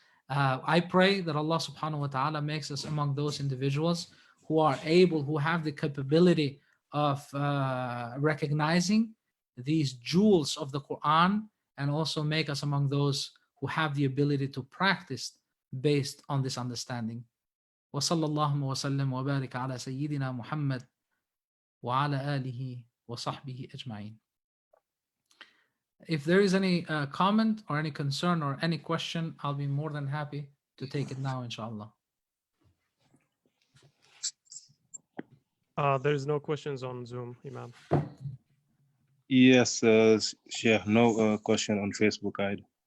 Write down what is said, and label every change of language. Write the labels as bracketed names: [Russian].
[English] I pray that Allah subhanahu wa ta'ala makes us among those individuals who are able, who have the capability of recognizing these jewels of the Quran, and also make us among those who have the ability to practice based on this understanding. [Arabic] وصلى الله وسلم وبارك على سيدنا محمد وعلى آله وصحبه أجمعين. [English] If there is any comment or any concern or any question, I'll be more than happy to take it now, inshallah. There's no questions on Zoom, Imam. Yes, Sheikh, no question on Facebook either.